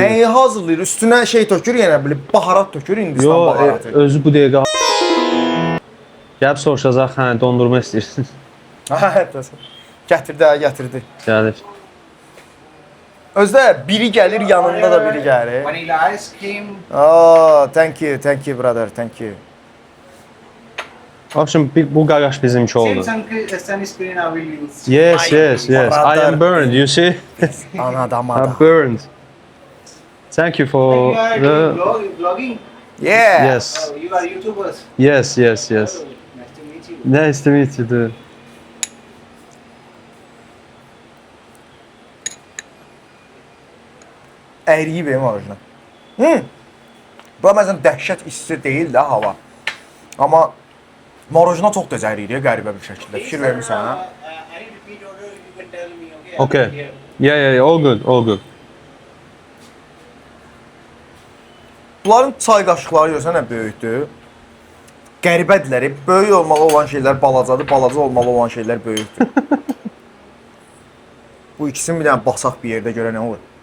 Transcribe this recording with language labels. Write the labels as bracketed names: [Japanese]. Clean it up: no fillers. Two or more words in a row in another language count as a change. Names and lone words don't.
[Azerbaijani] Nəyi hazırlayır? Üstünə şey tökür, yenə belə baharat tökür, Hindistan Yo, baharatı. özü bu dəqiqə gəlib soruşacaq, hə, dondurma istəyirsən. Gətirdi. Gəlir. Özdə biri gəlir, yanında da biri gəlir. [English] Vanilla ice cream. Oh, thank you brother, thank you. [Azerbaijani] Abşım, bu qaqaş bizimki [English] Same [Azerbaijani] oldu. [English] sunscreen I will use. Yes. I am burned, you see? Ana damada. I'm burned. Thank you for You are the... vlogging? Yeah. Yes. You are YouTubers? Yes. Oh, nice to meet you. Nice to meet you too. [Azerbaijani] Əriyi benim orijinal. Bu məsələn dəhşət isti deyil də hava. Amma marojna çox tez əriyir ya, qəribə bir şəkildə. Fikir vermirsən hə? [English] Any repeat order you can tell me, okay? Okay. Yeah, all good. [Azerbaijani] Bunların çay qaşıqları görsən nə böyükdür. Qəribədirlər. Böyük olmalı olan şeylər balacadır, balaca olmalı olan şeylər böyükdür. Bu ikisini bir dənə basaq bir yerdə görə nə olur?